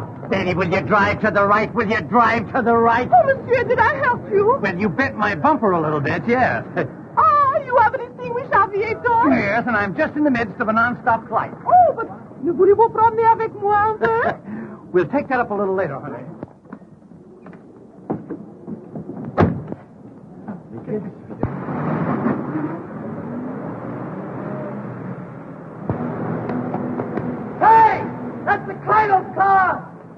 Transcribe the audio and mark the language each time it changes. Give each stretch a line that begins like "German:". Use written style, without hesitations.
English: Danny, will you drive to the right? Will you drive to the right? Oh, monsieur, did I help you? Well, you bent my bumper a little bit, yes. Ah, you have an extinguished aviator? Yes, and I'm just in the midst of a non-stop flight. Oh, but
French: ne voulez-vous promener avec moi un peu?
English: We'll take that up a little later, honey. Hey! That's the Cradle's car!